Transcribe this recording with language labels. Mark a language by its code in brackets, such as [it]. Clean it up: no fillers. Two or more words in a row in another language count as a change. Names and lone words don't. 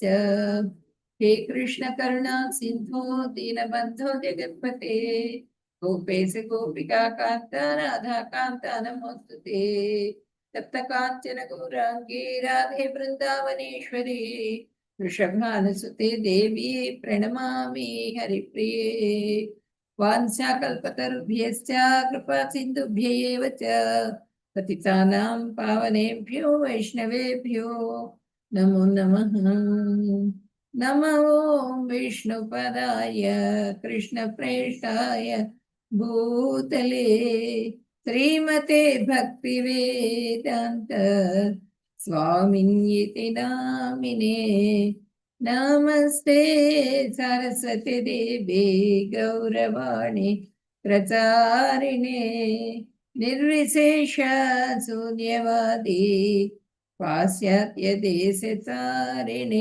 [sa] హే కృష్ణ కరుణా సింధో దీనబంధో జగత్పతే గోపేశ గోపికా కాంత రాధా కాంత నమోస్తుతే. తప్త కాంచన గౌరాంగీ రాధే బృందావనేశ్వరి వృషభానుసుతే దేవి ప్రణమామి హరిప్రియే. వాంఛాకల్పతరుభ్యశ్చ కృపా సింధుభ్య ఏవ చ పతితానాం పావనేభ్యో వైష్ణవేభ్యో నమో నమః. నమో విష్ణుపదాయ కృష్ణప్రేష్టాయ భూతలే శ్రీమతే భక్తివేదాంత స్వామిన్యితి నామినే. నమస్తే సరస్వతి దేవే గౌరవాణి ప్రచారిణే నిర్విశేష శూన్యవాది పాశ్చాత్య దేశతారిణే.